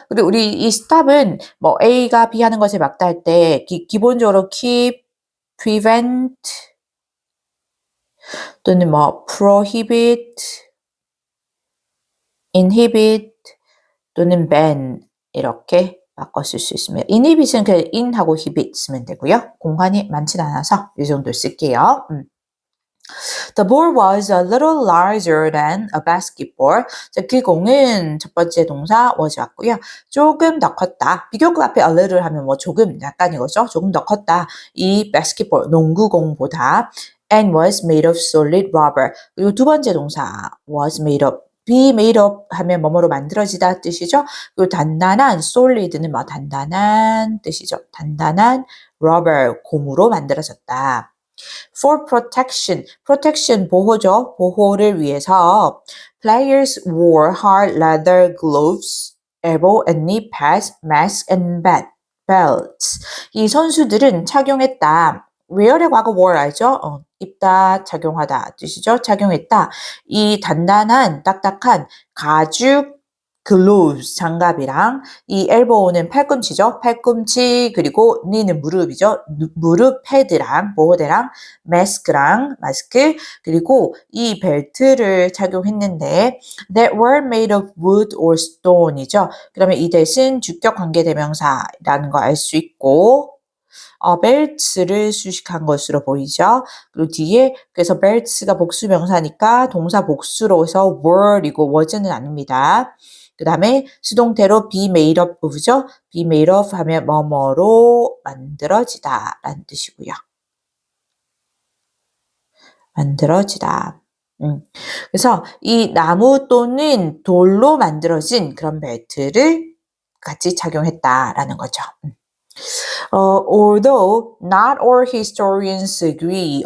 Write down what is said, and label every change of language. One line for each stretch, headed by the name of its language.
Korean: 그리고 우리 이 stop은 뭐 A가 B 하는 것을 막다 할 때 기본적으로 keep, prevent 또는 뭐 prohibit, inhibit 또는 ban 이렇게 바꿔 쓸 수 있습니다. inhibit은 그냥 in하고 hibit 쓰면 되고요. 공간이 많진 않아서 이 정도 쓸게요.
English: The ball was a little larger than a basketball.
Korean: 자, 그 공은 첫 번째 동사 was 왔고요. 조금 더 컸다. 비교급 앞에 a little 하면 뭐 조금 약간이거죠. 조금 더 컸다. 이
English: basketball
Korean: 농구공보다
English: and was made of solid rubber.
Korean: 그리고 두 번째 동사
English: was made of be made of
Korean: 하면 뭐뭐로 만들어지다 뜻이죠. 그리고 단단한 solid는 뭐 단단한 뜻이죠. 단단한 rubber 고무로 만들어졌다.
English: For protection, protection
Korean: 보호죠. 보호를 위해서
English: players wore hard leather gloves, elbow and knee pads, masks and belts.
Korean: 이 선수들은 착용했다. wear의 과거 wore 알죠? 입다, 착용하다 뜻이죠. 착용했다. 이 단단한, 딱딱한 가죽 gloves 장갑이랑 이 elbow는 팔꿈치죠. 팔꿈치 그리고 knee는 무릎이죠. 무릎 패드랑 보호대랑 마스크랑 마스크 그리고 이 벨트를 착용했는데
English: that were made of wood or stone
Korean: 이죠. 그러면 이 대신 주격 관계대명사라는 거 알 수 있고 belts를 수식한 것으로 보이죠. 그리고 뒤에 그래서 belts가 복수명사니까 동사 복수로 해서 were이고 was는 아닙니다. 그 다음에 수동태로
English: be made of
Korean: of죠. be made of 하면 뭐뭐로 만들어지다 라는 뜻이고요. 만들어지다. 그래서 이 나무 또는 돌로 만들어진 그런 벨트를 같이 착용했다라는 거죠.
English: Although not all historians agree.